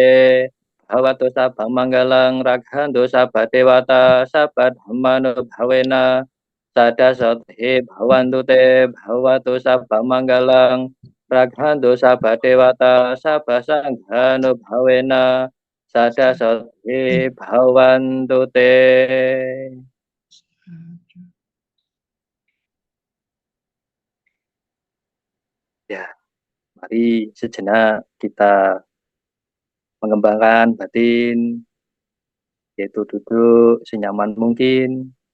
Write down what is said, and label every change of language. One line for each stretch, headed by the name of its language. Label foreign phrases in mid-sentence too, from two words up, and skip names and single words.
Pali: Bhawatu sabha manggalang raghantu sabha dewata sabha dhammanu bhavena sada sathi bhavantu te. Bhawatu sabha manggalang raghantu sabha dewata sabha sanghanu bhavena sada sathi bhavantu te.
Indonesian: Ya, mari sejenak kita mengembangkan batin, yaitu duduk senyaman mungkin,